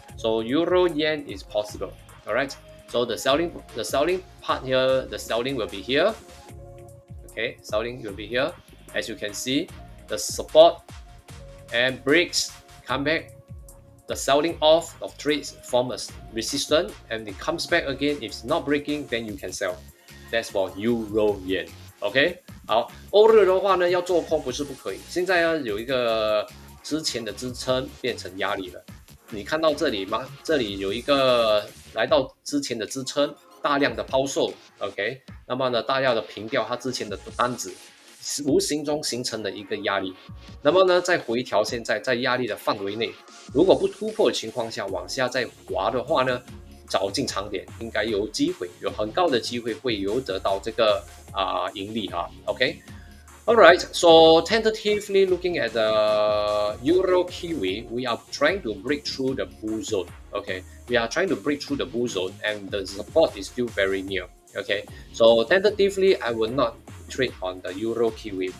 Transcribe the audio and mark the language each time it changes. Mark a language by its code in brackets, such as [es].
[en] So euro yen is possible. All right. So the selling part here, the selling will be here. Okay, selling will be here. As you can see, the support and breaks, come back, the selling off of trades form a resistance, and it comes back again. If it's not breaking, then you can sell. That's for euro yen. [zh] OK， 好，欧日的话呢，要做空不是不可以。现在呢，有一个之前的支撑变成压力了。你看到这里吗？这里有一个来到之前的支撑，大量的抛售。 OK， 那么呢，大量的平掉它之前的单子，无形中形成了一个压力。那么呢，在回调现在在压力的范围内，如果不突破的情况下往下再滑的话呢，找进场点应该有机会，有很高的机会会有得到这个盈利哈。 OK。 [en] Alright, so tentatively looking at the Euro Kiwi, we are trying to break through the bull zone. Okay, we are trying to break through the bull zone, and the support is still very near. Okay, so tentatively, I will not trade on the Euro Kiwi.